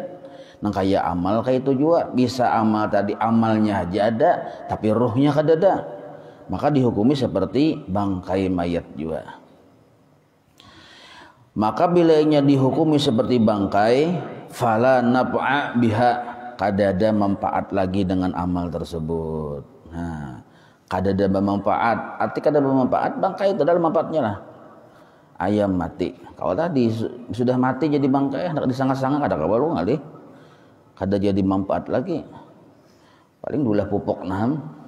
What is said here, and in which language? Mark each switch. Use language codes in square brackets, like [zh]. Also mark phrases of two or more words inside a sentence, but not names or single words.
[bjn] Langkaya amal kayak itu juga bisa amal tadi amalnya aja ada tapi rohnya kadada, maka dihukumi seperti bangkai mayat juga. [id] Maka bilanya dihukumi seperti bangkai, [ar] fala naf'a biha, [bjn] kadada manfaat lagi dengan amal tersebut. Nah, kadada bermanfaat, arti kadada bermanfaat, bangkai itu adalah manfaatnya lah. Ayam mati, kalau tadi sudah mati jadi bangkai, hendak disangka-sangka kada kabalu ngali, kada jadi manfaat lagi, paling dulah pupuk naham.